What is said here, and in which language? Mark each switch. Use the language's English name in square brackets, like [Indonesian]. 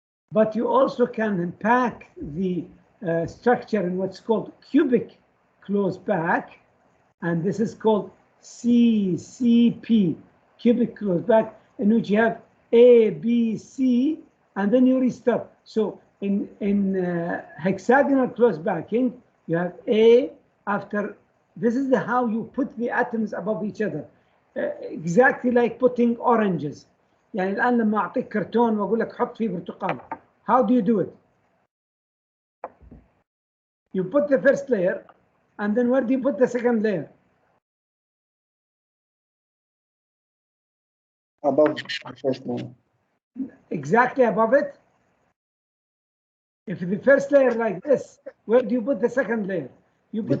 [English] But you also can pack the structure in what's called cubic close back, and this is called CCP, cubic close back, in which you have A, B, C, and then you restart. So in hexagonal close backing, you have A after. This is how you put the atoms above each other, exactly like putting oranges. [Arabic] يعني الآن لما أعطيك كرتون وأقول لك حط فيه برتقال, [English] how do you do it? You put the first layer, and then where do you put the second layer? Above the first layer. Exactly above it. If the first layer like this, where do you put the second layer? You put